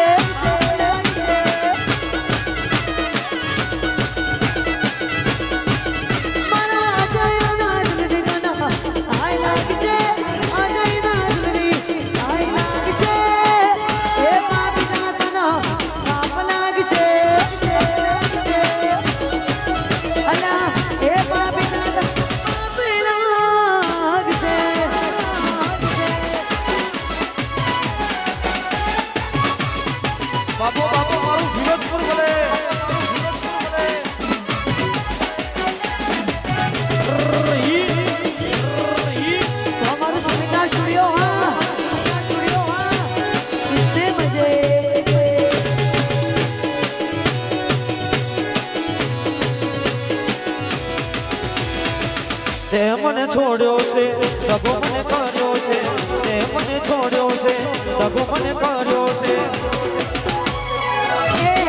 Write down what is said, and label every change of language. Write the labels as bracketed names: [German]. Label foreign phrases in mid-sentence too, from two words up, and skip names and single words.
[Gujarati] મારા અજયના દિલની આય લાગશે અજયના દિલની આય લાગશે એ પાપી જાતના પાપ લાગશે અલા એ પાપી જાતના પાપ લાગશે [Hindi] बाबू बाबू मारू सूरजपुर बोले हमारे सुमित्रा स्टूडियो हाँ कितने बजे [Gujarati] તે મને છોડ્યો છે દગો મને કર્યો છે તે મને છોડ્યો છે દગો મને કર્યો છે